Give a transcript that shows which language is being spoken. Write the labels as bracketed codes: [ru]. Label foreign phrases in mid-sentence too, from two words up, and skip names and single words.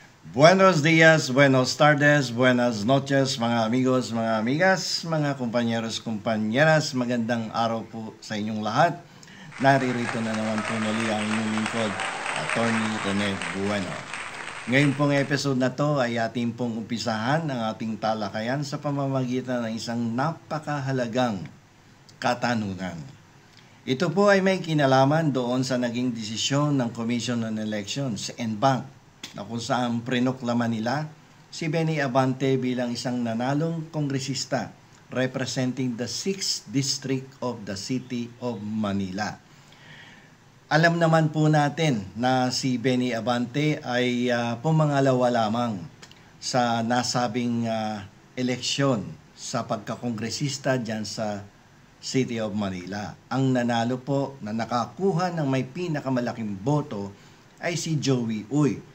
[es] Buenos días, buenos tardes, buenas noches mga amigos, mga amigas, mga kumpanyeros, kumpanyeras. [tl] Magandang araw po sa inyong lahat. Naririto na naman po muli ang inyong lingkod, Attorney Rene Bueno. Ngayon pong episode na to ay ating pong umpisahan ang ating talakayan sa pamamagitan ng isang napakahalagang katanungan. Ito po ay may kinalaman doon sa naging desisyon ng Commission on Elections and Bank na kung saan prinoklaman nila si Benny Abante bilang isang nanalong kongresista [en] representing the 6th District of the City of Manila. [tl] Alam naman po natin na si Benny Abante ay pumangalawa lamang sa nasabing eleksyon sa pagkakongresista dyan sa City of Manila. Ang nanalo po na nakakuha ng may pinakamalaking boto ay si Joey Uy.